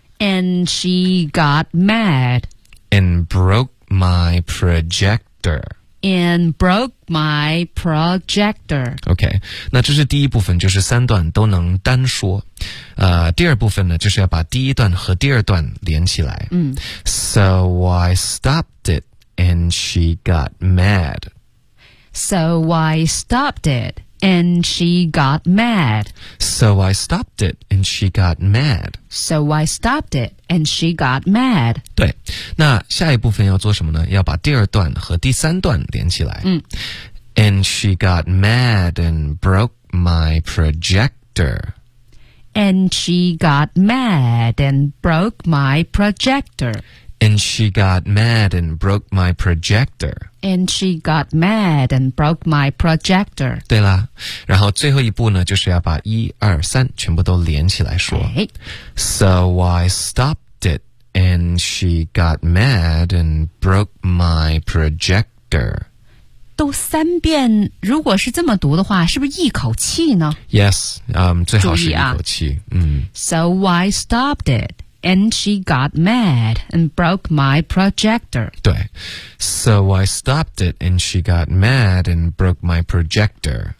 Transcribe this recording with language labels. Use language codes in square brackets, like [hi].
[en] And she got mad. And broke my projector. And broke my projector. [zh] Okay, 那这是第一部分，就是三段都能单说。第二部分呢，就是要把第一段和第二段连起来。 [en] So I stopped it, and she got mad. So I stopped it. And she got mad. So I stopped it, and she got mad. So I stopped it, and she got mad. [zh] 对，那下一部分要做什么呢？要把第二段和第三段连起来。 [en] And she got mad and broke my projector. And she got mad and broke my projector. And she got mad and broke my projector. And she got mad and broke my projector. [zh] 对了，然后最后一步呢，就是要把一二三全部都连起来说。 [en] Okay. So I stopped it, and she got mad and broke my projector. [zh] 都三遍，如果是这么读的话，是不是一口气呢？Yes, 最好是一口气。 [en] So I stopped it. And she got mad and broke my projector. 对 So I stopped it and she got mad and broke my projector.